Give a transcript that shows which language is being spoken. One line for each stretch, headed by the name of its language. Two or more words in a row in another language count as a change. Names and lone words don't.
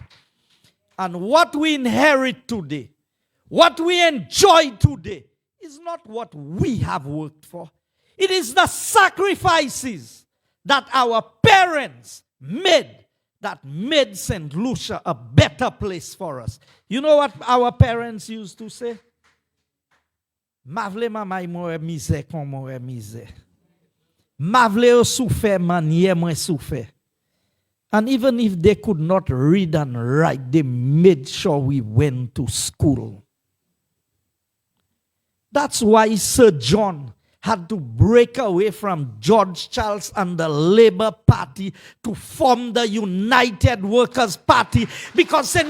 English: And what we inherit today, what we enjoy today, is not what we have worked for. It is the sacrifices that our parents made that made St. Lucia a better place for us. You know what our parents used to say?
Saint Lucian Creole French: Mavle mamay mwen mize kon mwen mize. Mavle yo souffre manye mwen souffre.
English: And even if they could not read and write, they made sure we went to school. That's why Sir John had to break away from George Charles and the Labour Party to form the United Workers' Party, because St.